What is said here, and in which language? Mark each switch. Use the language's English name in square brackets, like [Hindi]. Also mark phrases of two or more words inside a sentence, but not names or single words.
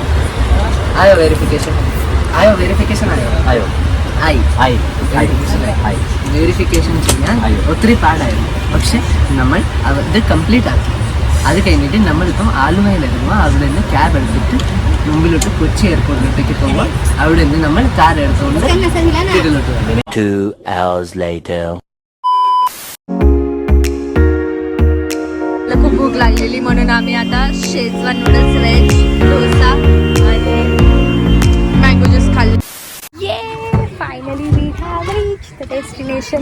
[Malayalam] ആയോ [English] verification verification [Malayalam] ചെയ്യാൻ ഒത്തിരി പാടായിരുന്നു. പക്ഷെ നമ്മൾ അത് കംപ്ലീറ്റ് ആക്കി. അത് കഴിഞ്ഞിട്ട് നമ്മളിപ്പം ആലുവയിലിറങ്ങുക. അവിടെ നിന്ന് ക്യാബ് എടുത്തിട്ട് മുമ്പിലോട്ട് കൊച്ചി എയർപോർട്ടിലേക്ക് പോവുക. അവിടെ നിന്ന് നമ്മൾ കാർ എടുത്തുകൊണ്ട് വീട്ടിലോട്ട് വന്നു. [English] 2 hours later. [Marathi] खूप भूक लागलेली म्हणून आम्ही आता [English] Schezwan noodles, veg dosa [Marathi] आणि [English] mango juice [Marathi] खाल्ले. [English] Yeah finally we have reach the destination.